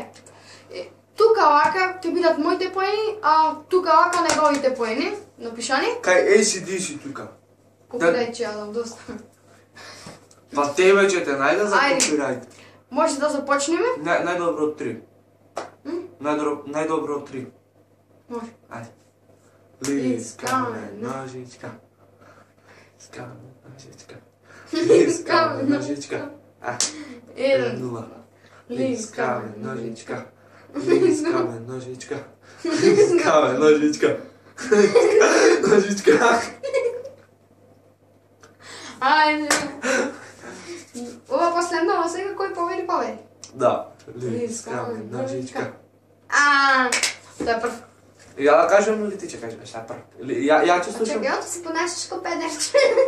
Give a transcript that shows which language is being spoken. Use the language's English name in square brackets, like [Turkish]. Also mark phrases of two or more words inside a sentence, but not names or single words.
[Macedonian] Тука вака ќе бидат моите поени, а тука вака неговите поени. Напишани. Кај ACDC тука. Копирајт ќе јадам доста. Па тебе ќе те најде за копирајт. Може да започнеме? Најдобро од 3. Најдобро од 3. Може. Ајде. Лискаме ножичка. Лискаме ножичка. Лискаме ножичка. 1-0. Лискаме ножичка. Лискаме ножичка. Лискаме ножичка. Ножичка. Ајде. Ова последно, сега кој победи победи? Да. Лискаме ножичка. Тоа е прв. Ја да кажем или ти ќе кажеш šta прв? Ја ќе слушам. Чекај, ти се понашаш ко педерче.